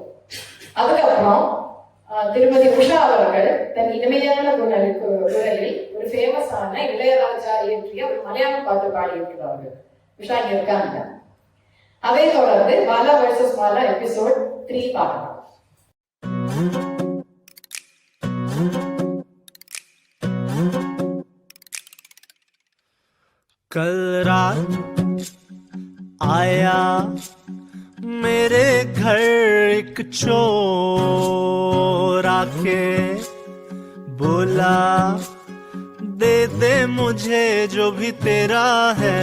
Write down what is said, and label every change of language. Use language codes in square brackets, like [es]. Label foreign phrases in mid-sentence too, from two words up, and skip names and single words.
[ta] அதுக்கப்புறம் திருமதி உஷா அவர்கள் தன் இனிமையான குரலில் ஒரு ஃபேமஸான இளையராஜா இயற்றிய ஒரு மலையாள பாட்டு பாடி இருக்கிறார்கள். உஷா இங்க இருக்காங்க. அதை தொடர்ந்து பாலா வர்சஸ் பாலா எபிசோட் 3 பார்க்கலாம். [hi] कल रात आया मेरे घर एक चोर आके बोला दे दे मुझे जो भी तेरा है।